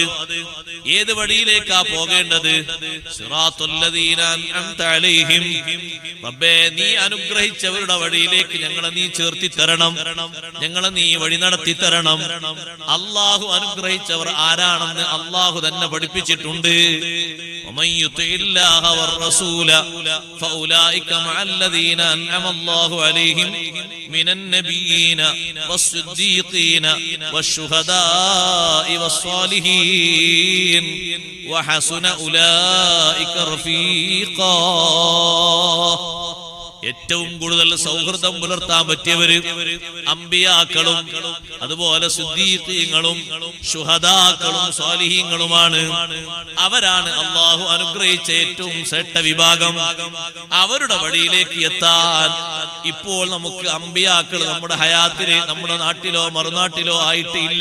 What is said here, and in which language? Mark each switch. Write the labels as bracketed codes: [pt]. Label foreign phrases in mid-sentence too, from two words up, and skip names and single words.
[ml] ഏത് വഴിയിലേക്കാ പോകേണ്ടത്? [ar] صراط الذين أنعمت عليهم, [ml] റബ്ബേ നീ അനുഗ്രഹിച്ചവരുടെ വഴിയിലേക്ക് ഞങ്ങളെ നീ ചേർത്തി തരണം, ഞങ്ങളെ നീ വഴി നടത്തി തരണം. അള്ളാഹു അനുഗ്രഹിച്ചവർ ആരാണെന്ന് അള്ളാഹു തന്നെ പഠിപ്പിച്ചിട്ടുണ്ട്. [ar] ومن يطع الله والرسول فاولئك مع الذين انعم الله عليهم من النبيين والصديقين والشهداء والصالحين وحسن اولئك رفيقا. [ml] ഏറ്റവും കൂടുതൽ സൗഹൃദം പുലർത്താൻ പറ്റിയവര് അമ്പിയാക്കളും അതുപോലെ സിദ്ദീഖീങ്ങളും ശുഹദാക്കളും സ്വാലിഹീങ്ങളുമാണ്. അവരാണ് അള്ളാഹു അനുഗ്രഹിച്ച ഏറ്റവും ശ്രേഷ്ഠ വിഭാഗം. അവരുടെ വഴിയിലേക്ക് എത്താൻ ഇപ്പോൾ നമുക്ക് അമ്പിയാക്കൾ നമ്മുടെ ഹയാത്തില് നമ്മുടെ നാട്ടിലോ മറുനാട്ടിലോ ആയിട്ട് ഇല്ല.